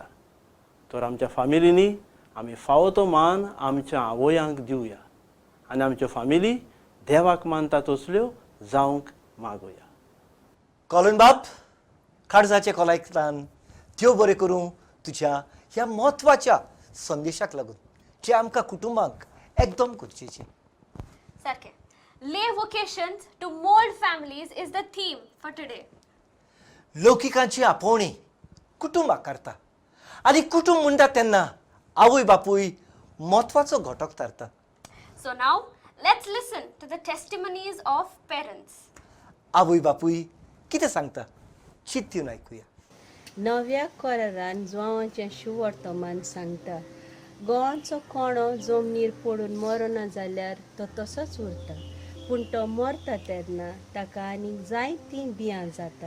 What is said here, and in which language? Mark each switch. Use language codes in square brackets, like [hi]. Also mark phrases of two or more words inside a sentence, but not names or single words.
[kok] तर आमच्या फामिलींनी आमी फावो तो मान आमच्या आवयांक दिवया आनी आमच्यो फामिली देवाक मानता तसल्यो जावंक मागुया. कॉलन बाब, काळजाचे कोलायकतान त्यो बरें करूं तुज्या ह्या म्हत्वाच्या संदेशाक लागून जे आमकां कुटुंबाक एकदम गरजेचें. सारकें. [en] Lay vocations to mold families is the theme for today. [kok] लौकिकांची आपोवणी कुटुंबाक करता आनी कुटुंब म्हणटा तेन्ना आवय बापूय म्हत्वाचो घटक थारता. [en] So now let's listen to the testimonies of parents. [kok] आवय बापूय कितें सांगता चिंतून आयकुया. नव्या कोरारान जुवांचें शुवर्तमान सांगता. गोवांचो कोणो जमनीर पडून मरना जाल्यार तो तसोच उरता, पूण तो मरता तेन्ना ताका आनीक जायतीं बियां जातात.